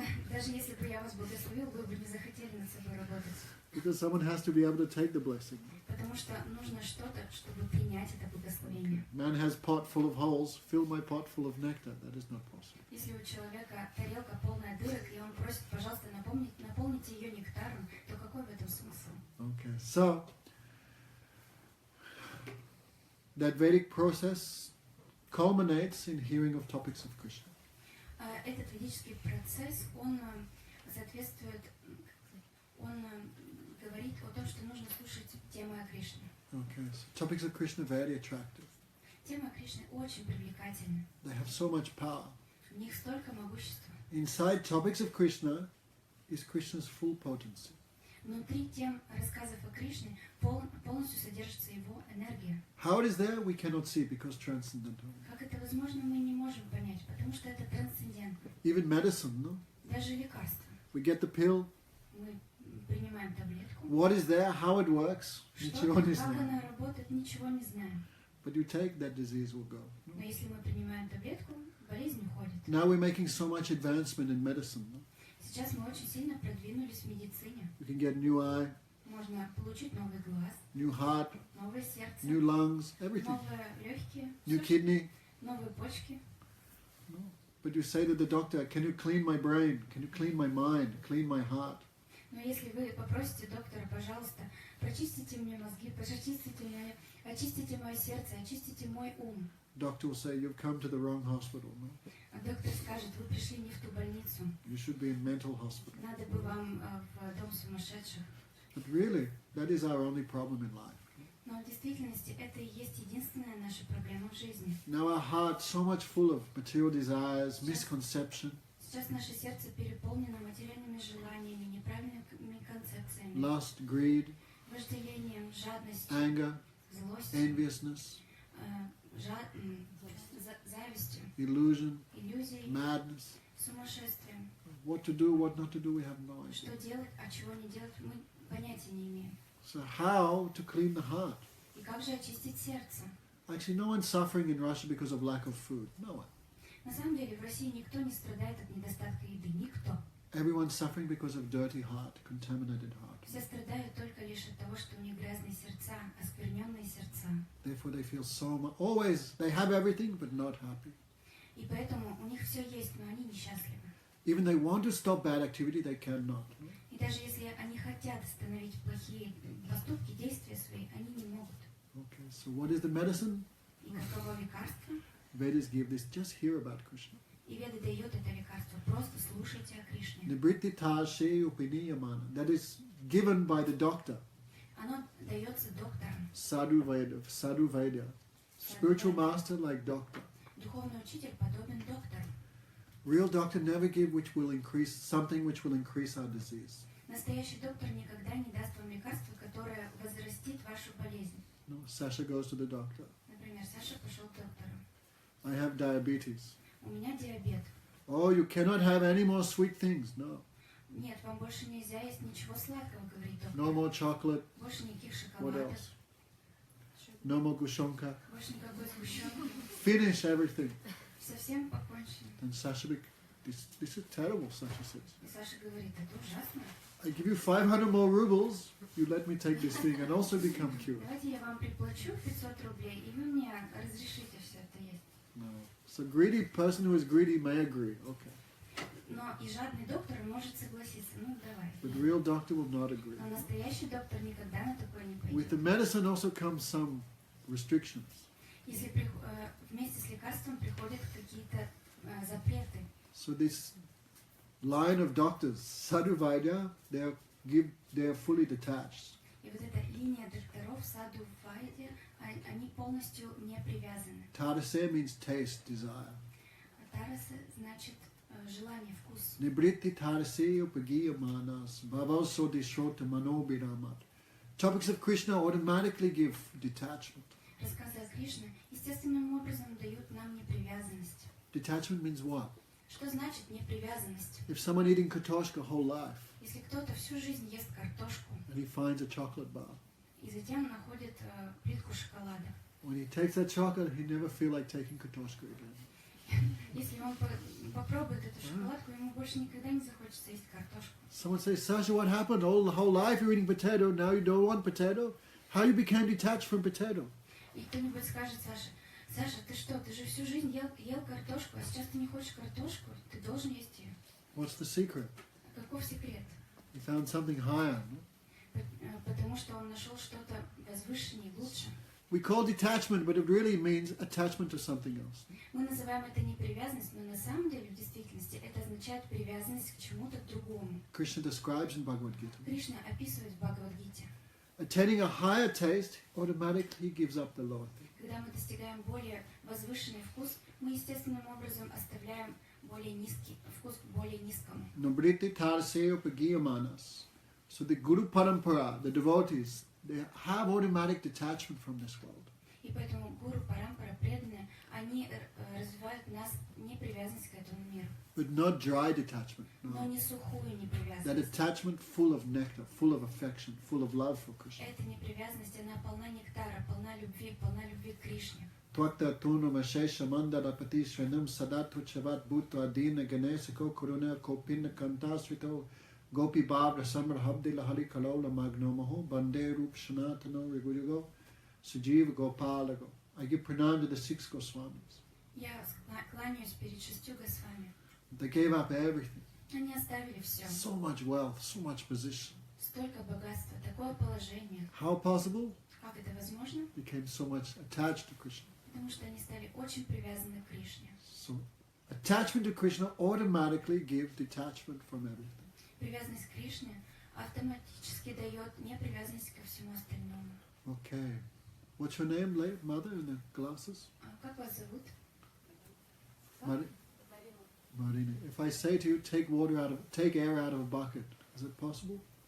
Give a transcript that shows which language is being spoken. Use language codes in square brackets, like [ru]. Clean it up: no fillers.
[ru] Даже если бы я вас благословил, вы бы не захотели над собой работать. [en] Because someone has to be able to take the blessing. [ru] Потому что нужно что-то, чтобы принять это благословение. [en] Man has pot full of holes, fill my pot full of nectar. That is not possible. [ru] Если у человека тарелка полная дырок, и он просит, пожалуйста, наполните ее нектаром, то какой в этом смысл? [en] Okay, so that Vedic process culminates in hearing of topics of Krishna. [ru] Этот ведический процесс, он соответствует, он говорит о том, что нужно слушать темы о Кришне. [en] Okay, so topics of Krishna are very attractive. [ru] Темы о Кришне очень привлекательны. [en] They have so much power. [ru] В них столько могущества. [en] Inside topics of Krishna is Krishna's full potency. [ru] Внутри тем рассказов о Кришне полностью содержится его энергия. [en] How it is there, we cannot see because transcendental. [ru] Как это возможно, мы не можем понять, потому что это трансцендентно. [en] Even medicine, no? [ru] Даже лекарства. [en] We get the pill. [ru] Мы принимаем таблетку. [en] What is there, how it works, [ru] ничего не Как знаем. она работает, ничего не знаем. [en] But you take, that disease will go. [ru] Но если мы принимаем таблетку, болезнь уходит. [en] Now we're making so much advancement in medicine. No? [ru] Сейчас мы очень сильно продвинулись в медицине. [en] You can get new eye, [ru] Можно получить новый глаз, [en] new heart, [ru] новое сердце, [en] new lungs, everything. [ru] новые легкие, [en] New kidney. [ru] новые почки. [en] No. But you say to the doctor, can you clean my brain? Can you clean my mind? Clean my heart? Но если вы попросите доктора, пожалуйста, прочистите мне мозги, очистите мое сердце, очистите мой ум. Doctor will say, you've come to the wrong hospital. No? [ru] А доктор скажет, вы пришли не в ту больницу, [en] You should be in mental hospital. [ru] надо бы вам в дом сумасшедших. [en] But really, that is our only problem in life. [ru] Но в действительности это и есть единственная наша проблема в жизни. [en] Now our heart's so much full of material desires, misconception, [ru] Сейчас наше сердце переполнено материальными желаниями, неправильными концепциями, [en] lust, greed, [ru] вожделением, жадностью, [en] anger, [ru] злостью, [en] enviousness, [ru] завистью, [en] illusion, [ru] иллюзией, [en] madness. [ru] сумасшествием. [en] What to do, what not to do, we have no idea. [ru] Что делать, а чего не делать, мы понятия не имеем. [en] So how to clean the heart? [ru] И как же очистить сердце? [en] Actually, no one's suffering in Russia because of lack of food. No one. [ru] На самом деле в России никто не страдает от недостатка еды. Никто. [en] Everyone's suffering because of dirty heart, contaminated heart. [ru] Все страдают только лишь от того, что у них грязные сердца, оскверненные сердца. [en] Therefore, they feel so much. Always, they have everything but not happy. [ru] И поэтому у них все есть, но они несчастливы. [en] Even they want to stop bad activity, they cannot. [ru] И даже если они хотят остановить плохие поступки, действия свои, они не могут. [en] Okay, so what is the medicine? [ru] И каково лекарство? [en] Vedas give this. Just hear about Krishna. [ru] И Веда дает это лекарство. Просто слушайте о Кришне. [sa] Nibrittita she upiniyamana. [en] That is given by the doctor. [ru] Оно дается доктором. [sa] Sadhu Vaidya. [en] Spiritual master like doctor. [ru] Духовный учитель подобен доктору. [en] Real doctor never give which will increase something which will increase our disease. [ru] Настоящий доктор никогда не даст вам лекарство, которое возрастит вашу болезнь. [en] No, Sasha goes to the doctor. [ru] Например, например, Саша пошел к доктору. [en] I have diabetes. [ru] У меня диабет. [en] Oh, you cannot have any more sweet things. No. [ru] Нет, вам больше нельзя есть ничего сладкого, говорит доктор. [en] No more chocolate. [ru] Больше никаких [en] What [ru] шоколадов. [en] else? No more gushonka. [ru] Больше никакой сгущенки. [en] Finish everything. [ru] Совсем покончено. [en] And Sasha, this is terrible, Sasha says. [ru] И Саша говорит, это ужасно. [en] I give you 500 more rubles, you let me take this thing and also become cured. [ru] Давайте я вам приплачу 500 рублей, и вы мне разрешите все это есть. [en] No. So greedy person who is greedy may agree. Okay. [ru] Но и жадный доктор может согласиться. Ну, давай. [en] But the real doctor will not agree. [ru] Но настоящий доктор никогда на такое не [en] With the [ru] пойдет. [en] medicine also comes some restrictions. [ru] Если вместе с лекарством приходят какие-то запреты. [en] So this line of doctors, Sadhu Vaidya, they are fully detached. [ru] И вот эта линия докторов Саду Вайде, они полностью не привязаны. [en] Tadase means taste, desire. [ru] Тараса значит желание, вкус. [sa] Nibritti tadase upagiya manas, bhavaso dishrota manobiramat. [en] Topics of Krishna automatically give detachment. [ru] Рассказы о Кришне естественным образом дают нам непривязанность. [en] Detachment means what? [ru] Что значит непривязанность? [en] If someone eating kartoshka whole life, [ru] Если кто-то всю жизнь ест картошку [en] and he finds a chocolate bar, [ru] и затем находит плитку шоколада, [en] when he takes that chocolate, he never feel like taking kartoshka again. [ru] если он попробует эту шоколадку, ему больше никогда не захочется есть картошку. [en] Someone says, Sasha, what happened? All the whole life you're eating potato, now you don't want potato? How you became detached from potato? [ru] И кто-нибудь скажет, Саша, ты что, ты же всю жизнь ел картошку, а сейчас ты не хочешь картошку, ты должен есть ее. [en] What's the secret? [ru] Каков секрет? [en] He found something higher. No? [ru] Потому что он нашел что-то возвышеннее, лучше. [en] We call detachment, but it really means attachment to something else. [ru] Мы называем это непривязанность, но на самом деле, в действительности, это означает привязанность к чему-то другому. [en] Krishna describes in Bhagavat Gita. [ru] Кришна описывает в Бхагавад-гите. [en] Attaining a higher taste automatically gives up the lower thing. [ru] Когда мы достигаем более возвышенный вкус, мы естественным образом оставляем более низкий вкус к более низкому. [sa] Nabriti taraseo pagiyamanas. [en] So the Guru Parampara, the devotees, they have automatic detachment from this world. [ru] И поэтому гуру, парампара, преданные, они развивают в нас непривязанность к этому миру. [en] But not dry detachment. [ru] Но [en] No. [ru] не сухую [en] That [ru] непривязанность. [en] attachment full of nectar, full of affection, full of love for Krishna. [ru] Эта непривязанность, она полна нектара, полна любви к Кришне. [sa] Twakta tunam ashesha mandala patishranam sadatu chavat bhutva adina ganesako kuruna kopinna kantasvito gopi babra samrahabdila hari kalola magnomaho bande rup shanatano riguyugo sujiva gopalago. [en] I give pranam to the 6 Goswamis. [ru] Я кланяюсь перед 6 Госвами. [en] They gave up everything. [ru] Они оставили все. [en] So much wealth, so much position. [ru] Столько богатства, такое положение. [en] How possible? [ru] Как это возможно? [en] Became so much attached to Krishna. [ru] Потому что они стали очень привязаны к Кришне. [en] So attachment to Krishna automatically gives detachment from everything. [ru] Привязанность к Кришне автоматически дает непривязанность ко всему остальному. [en] Okay. What's your name, mother, in the glasses? [ru] Как вас зовут? Marina. [en] If I say to you, take air out of a bucket, is it possible?